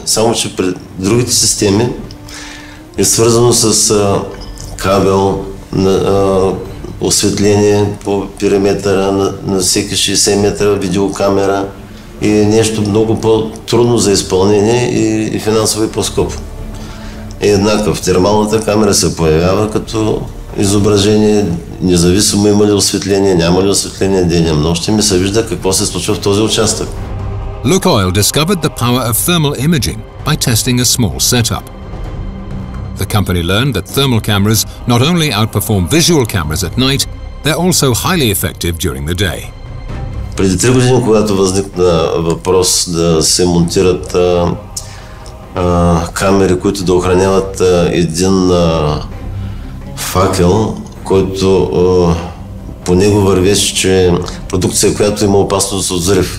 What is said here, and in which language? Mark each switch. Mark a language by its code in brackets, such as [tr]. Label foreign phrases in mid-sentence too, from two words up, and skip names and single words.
[bg] Само че при другите системи е свързано с кабел, осветление по периметъра на всеки 60 метра, видеокамера и е нещо много по-трудно за изпълнение и финансово и по-скъпо. Еднакъв термалната камера се появява като изображение, независимо има ли осветление, няма ли осветление, денем, нощем, и се вижда какво се случва в този участък. [en] Lukoil discovered the power of thermal imaging by testing a small setup. The company learned that thermal cameras not only outperform visual cameras at night, they're also highly effective during the day. [bg] Преди 3 години, когато възникна въпрос да се монтират камери, които да охраняват един факел, който по него вървеше, че е продукция, която има опасност от взрив.